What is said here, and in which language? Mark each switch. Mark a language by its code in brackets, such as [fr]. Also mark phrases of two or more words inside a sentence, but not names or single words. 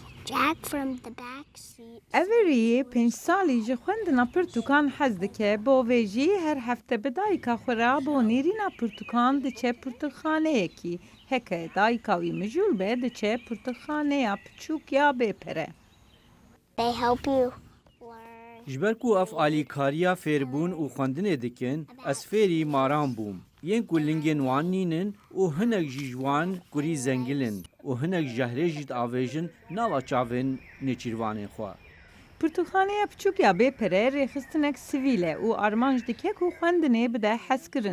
[en] Jack from the back seat. [ku] Every 5 سالی ji xwendina pirtûkan hez dike, bo vê jî her hefte bi dayika xwe re bo nêrîna pirtûkan diçe pirtûkxaneyekî. Heke dayika wî mijûl be diçe pirtûkxaneya piçûk ya bêpere. [en] They help you learn. [ku] Ji ber ku ev alîkariya fêrbûn û xwendinê dikin, ez fêrî maran bûm. Yên ku lingên wan nînin û hinek jî ji wan kurî zengilin û hinek jehrê jî diavêjin nava çavên nêçîrvanên xwe. Pirtûkxaneya piçûk ya bêpere rêxistinek sivîl e û armanc dike ku xwendinê bide hezkirin.